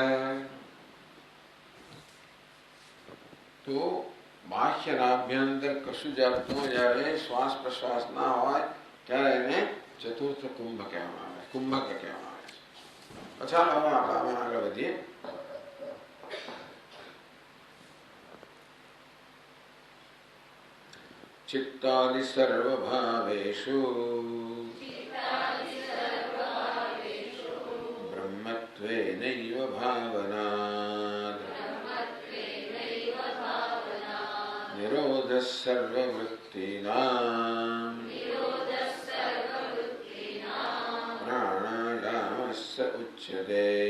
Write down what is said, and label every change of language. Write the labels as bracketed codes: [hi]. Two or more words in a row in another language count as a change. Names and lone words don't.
[gu] તો બાહ્ય આભ્યંતર કશું જાતનું જયારે શ્વાસ પ્રશ્વાસ ના હોય ત્યારે એને ચતુર્થ કુંભ કહેવામાં આવે, કુંભક કહેવામાં આવે છે. ચાલો હવે આપણે આગળ વધીએ. [sa] चित्तादि सर्वभावेषु ब्रह्मत्वेनैव भावनात् निरोधः सर्ववृत्तीनां प्राणायामस्य उच्यते.